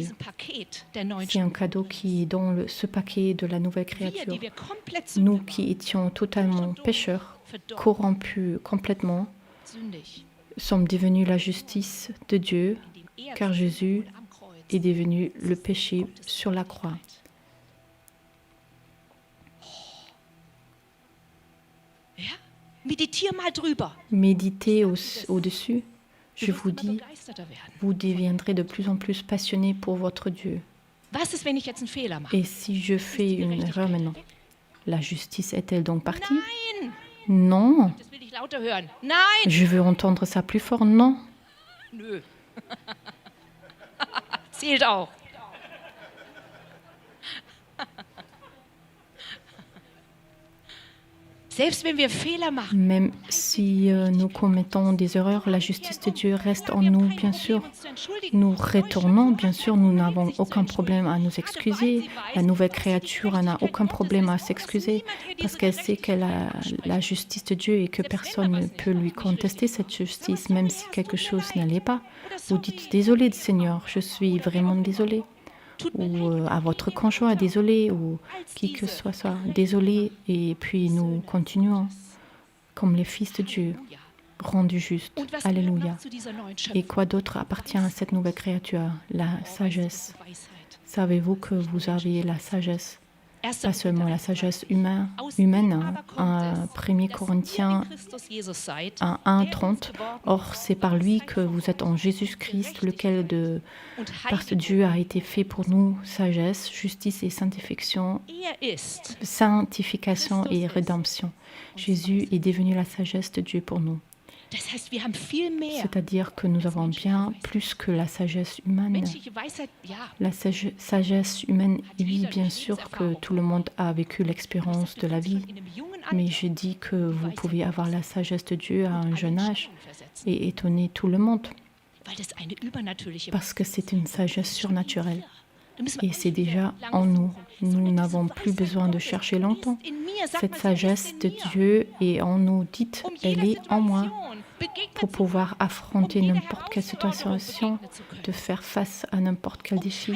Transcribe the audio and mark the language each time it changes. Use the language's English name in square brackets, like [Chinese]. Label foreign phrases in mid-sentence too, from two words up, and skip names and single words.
[French] C'est un cadeau qui est dans ce paquet de la nouvelle créature. Nous qui étions totalement pécheurs, corrompus complètement, sommes devenus la justice de Dieu, car Jésus est devenu le péché sur la croix. [German] Meditiere mal drüber. [French] Méditez au-dessus. Je [German] Du [French] vous [German] wirst immer [French] dis, [German] begeisterter werden. [French] vous deviendrez de plus en plus passionné pour votre Dieu. [German] Was ist, wenn ich jetzt einen Fehler mache? [French] Et si je fais une erreur maintenant, la justice est-elle donc partie? [German] Nein, [French] Non. [German] das will ich lauter hören. Nein, [French] Je veux entendre ça plus fort. Non. [German] nö. Zählt auch. Selbst wenn wir Fehler machen, [French] Même si nous commettons des erreurs, la justice de Dieu reste en nous, bien sûr. Nous retournons, bien sûr, nous n'avons aucun problème à nous excuser. La nouvelle créature n'a aucun problème à s'excuser parce qu'elle sait qu'elle a la justice de Dieu et que personne ne peut lui contester cette justice, même si quelque chose n'allait pas. Vous dites, désolé Seigneur, je suis vraiment désolé. Ou à votre conjoint, désolé, ou qui que ce soit, désolé. Et puis nous continuons comme les fils de Dieu, rendus justes. [German] Und was [French] Alléluia. [German] gehört zu dieser neuen [French] Et [German] Schöpfung? [French] quoi d'autre appartient à cette nouvelle créature? La sagesse. [German] Weisheit. [French] Savez-vous que vous avez la sagesse? Pas seulement la sagesse humaine. [German] Aus ihm aber kommt [French] Un [German] es, [French] 1 [German] dass [French] Corinthiens [German] ihr in Christus Jesus seid, [French] 1:30. Or, c'est par lui que vous êtes en Jésus-Christ, lequel [German] und [French] par [German] heiligt [French] Dieu a été fait pour nous sagesse, justice et sanctification et rédemption. Jésus est devenu la sagesse de Dieu pour nous. [German] Das heißt, wir haben viel mehr [French] C'est-à-dire que nous avons bien plus que la sagesse humaine. [German] menschliche Weisheit. Ja, [French] La sagesse humaine, oui, bien sûr que tout le monde a vécu l'expérience de la vie, [German] in einem jungen [French] mais [German] Alter [French] je dis que vous pouvez avoir la sagesse de Dieu à un jeune âge [German] versetzen, [French] et étonner tout le monde, [German] weil das eine übernatürliche [French] parce que c'est une sagesse surnaturelle. Et c'est déjà en nous. Nous n'avons plus besoin de chercher longtemps. Cette sagesse de Dieu est en nous. Dites, elle est en moi pour pouvoir affronter n'importe quelle situation, de faire face à n'importe quel défi.